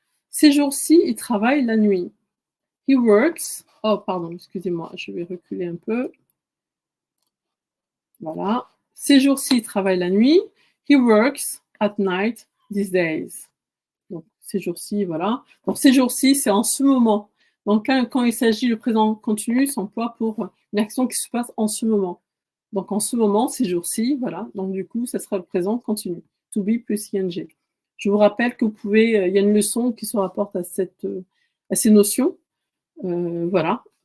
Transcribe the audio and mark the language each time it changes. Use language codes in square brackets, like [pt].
[fr] Ces jours-ci, il travaille la nuit. [en] He works. [fr] Oh, pardon, excusez-moi, je vais reculer un peu. Voilà. Ces jours-ci, il travaille la nuit. [en] He works at night these days. [fr] Donc, ces jours-ci, voilà. Donc, ces jours-ci, c'est en ce moment. Donc, quand il s'agit de présent continu, s'emploie pour une action qui se passe en ce moment. Donc, en ce moment, ces jours-ci, voilà. Donc, du coup, ça sera le présent continu. [en] To be plus ing. [fr] Je vous rappelle que vous pouvez, il y a une leçon qui se rapporte à ces notions. Voilà.